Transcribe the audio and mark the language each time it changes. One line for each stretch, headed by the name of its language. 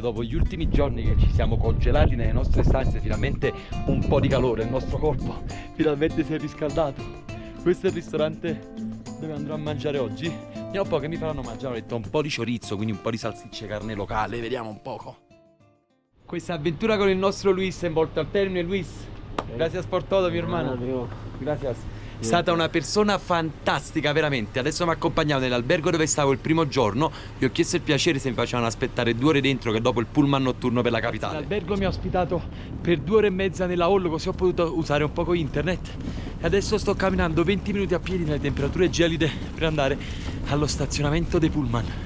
Italian: Dopo gli ultimi giorni che ci siamo congelati nelle nostre stanze, finalmente un po' di calore, il nostro corpo finalmente si è riscaldato. Questo è il ristorante dove andrò a mangiare oggi. Vediamo un po' che mi faranno mangiare. Ho detto un po' di chorizo, quindi un po' di salsicce, carne locale. Vediamo un poco. Questa avventura con il nostro Luis è volta al termine.
Spanish: Luis, gracias por todo, mi hermano. Gracias.
Italian: È stata una persona fantastica, veramente. Adesso mi ha accompagnato nell'albergo dove stavo il primo giorno. Gli ho chiesto il piacere se mi facevano aspettare 2 ore dentro, che dopo il pullman notturno per la capitale. L'albergo mi ha ospitato per 2 ore e mezza nella hall, così ho potuto usare un poco internet. E adesso sto camminando 20 minuti a piedi nelle temperature gelide per andare allo stazionamento dei pullman.